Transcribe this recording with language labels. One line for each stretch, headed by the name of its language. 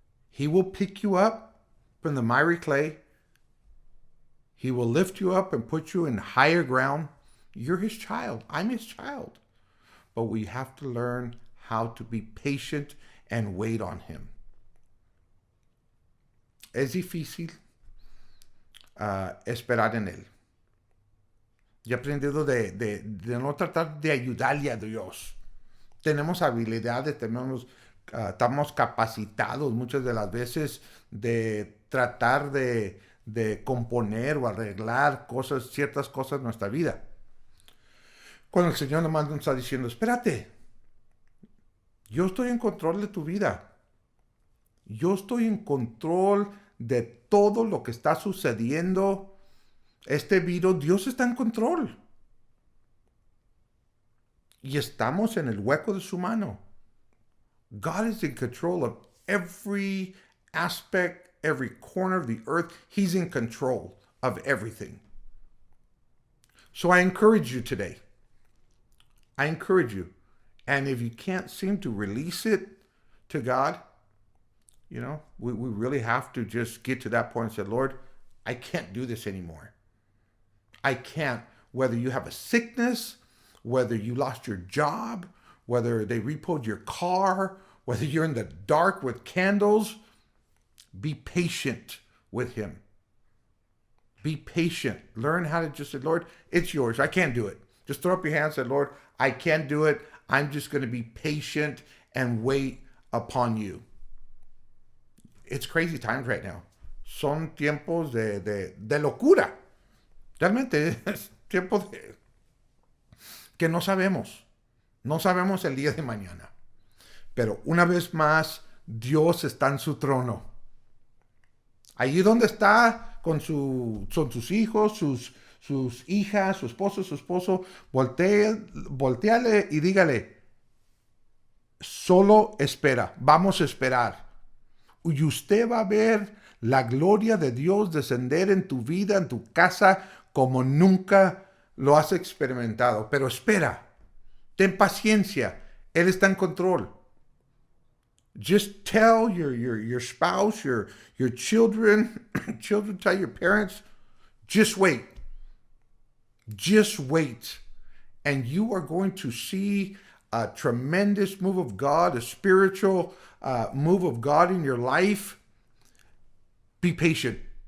English: He will pick you up from the miry clay. He will lift you up and put you in higher ground. You're His child. I'm His child. But we have to learn how to be patient and wait on Him.
Spanish: Es difícil esperar en Él. Y he aprendido de no tratar de ayudarle a Dios. Tenemos habilidades, estamos capacitados muchas de las veces de tratar de componer o arreglar ciertas cosas en nuestra vida. Cuando el Señor nomás nos está diciendo, espérate, yo estoy en control de tu vida. Yo estoy en control de todo lo que está sucediendo. Este virus, Dios está en control. Y estamos en el hueco de su mano.
English: God is in control of every aspect, every corner of the earth. He's in control of everything. So I encourage you today. I encourage you. And if you can't seem to release it to God, you know, we really have to just get to that point and say, Lord, I can't do this anymore. I can't. Whether you have a sickness, whether you lost your job, whether they repoed your car, whether you're in the dark with candles, be patient with Him. Be patient. Learn how to just say, Lord, it's yours. I can't do it. Just throw up your hands and say, Lord, I can't do it. I'm just going to be patient and wait upon you. It's crazy times right now.
Spanish: Son tiempos de locura. Realmente es tiempo que no sabemos. No sabemos el día de mañana. Pero una vez más, Dios está en su trono. Allí donde está son sus hijos, sus hijas, su esposo, volteale y dígale, solo espera, vamos a esperar. Y usted va a ver la gloria de Dios descender en tu vida, en tu casa, como nunca lo has experimentado. Pero espera, ten paciencia, Él está en control.
English: Just tell your spouse, your children, tell your parents, just wait. Just wait. And you are going to see a tremendous move of God, a spiritual move of God in your life. Be patient.